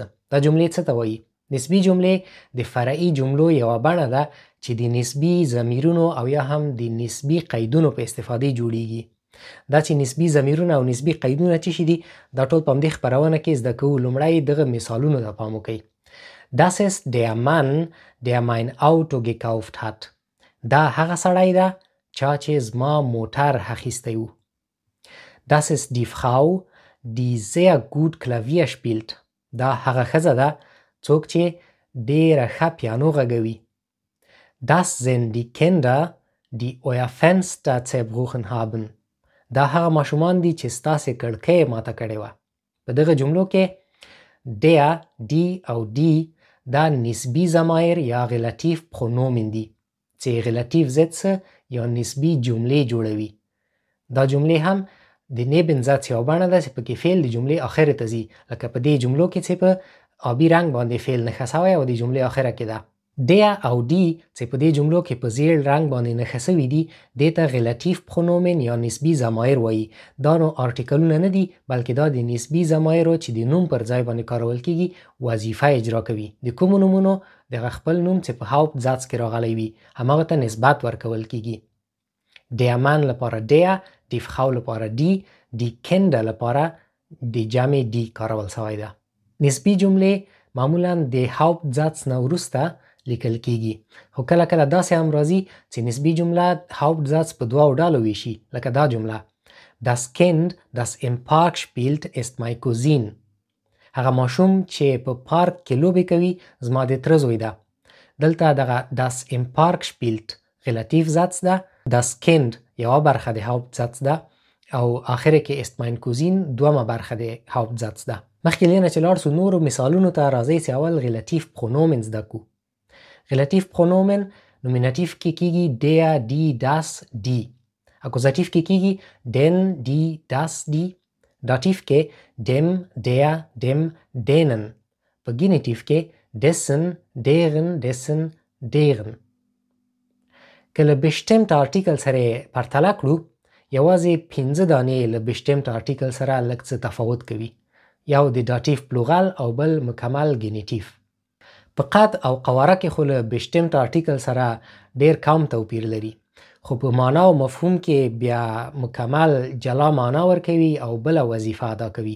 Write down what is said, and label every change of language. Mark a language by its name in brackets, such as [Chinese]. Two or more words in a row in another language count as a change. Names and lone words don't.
[Pashto] دا جملې څه ته وایي؟ نسبي جملې د فرعي جملو یوه بڼه ده چې د نسبي ضمیرونو او یا هم د نسبي قیدونو په استفادې جوړیږي. دا چې نسبي ضمیرونه او نسبي قیدونه څه شي دي دا ټول په همدې خپرونه کې زده کوو. لومړی دغه مثالونو ته پام وکړئ. [German] Das ist der Mann, der mein Auto gekauft hat. [Pashto] دا هغه سړی ده چا چې زما موټر اخیستی و. [German] Das ist die Frau, die sehr gut Klavier spielt. [Pashto] دا هغه ښځه ده څوک چې ډېره ښه پیانو غږوي. [German] Das sind die Kinder, die euer Fenster zerbrochen haben. [Pashto] دا هغه ماشومان دي چې ستاسې کړکۍ ماته کړې وه. په دغه جملو کې [German] der, die [Pashto] او die دا نسبی ضمایر یا [German] Relativpronomen [Pashto] دي چې غلطیف ضد څه یا نسبی جملې جوړوي. دا جملې هم د [German] Nebensatz [Pashto] یو بڼه ده چې پکې فعل د جملې اخر ته ځي، لکه په دې جملو کې چې په آبي رنګ باندې فعل نښه سوی او د جملې اخره کې ده. der او die چې په دې جملو کې په زیړ رنګ باندې نښه سوي دي دې ته [German] Relativpronomen [Pashto] یا نسبی ضمایر وایي. دا نو آرټیکلونه نه دي بلکې دا د نسبی ضمایرو چې د نوم پر ځای باندې کارول کیږي وظیفه اجرا کوي. د کومو نومونو؟ دغه خپل نوم چې په [German] Hauptsatz [Pashto] کې راغلی وي هماغه ته نسبت ورکول کیږي. [German] der Mann [Pashto] لپاره der، [German] die Frau [Pashto] لپاره die، [German] die Kinder [Pashto] لپاره د جمع die کارول سوی ده. نسبی جملې معمولا د [German] Hauptsatz [Pashto] نه وروسته لیکل کیږي، خو کله کله داسې هم راځي چې نسبی جمله [German] Hauptsatz [Pashto] په دوه ډالو ویشي، لکه دا جمله [German] Das Kind, das im Park spielt, ist mein Cousin. [Pashto] هغه ماشوم چې په پارک کې لوبې کوي زما د تره زوی ده. دلته دغه [German] das im Park spielt Relativsatz [Pashto] ده، [German] das Kind [Pashto] یوه برخه د [German] Hauptsatz [Pashto] ده او آخر کې [German] ist mein Cousin [Pashto] دومه برخه د [German] Hauptsatz [Pashto] ده. مخکې لینه چې لاړ سو نورو مثالونو ته راځئ چې اول [German] Relativpronomen [Pashto] زده کو. [German] Relativpronomen Nominativ [Pashto] کې کیږي [German] der, die, das, die. Akkusativ [Pashto] کې کیږي [German] den, die, das, die. داتیف کې dem, der, dem, denen. په ګینیټیف کې dessen, deren, dessen, deren. [Pashto] که له [German] bestimmter Artikel [Pashto] سره پرتله کړو یوازې 5 دانې له [German] bestimmter Artikel [Pashto] سره لږ څه تفاوت کوي. یو د [German] Dativ Plural [Pashto] او بل مکمل ګینیټیف. په قد او قواره کې خو له [German] bestimmter Artikel [Pashto] سره ډیر کم توپیر لري، خو په معنا او مفهوم کې بیا مکمل جلا معنا ورکوي او بله وظیفه ادا کوي.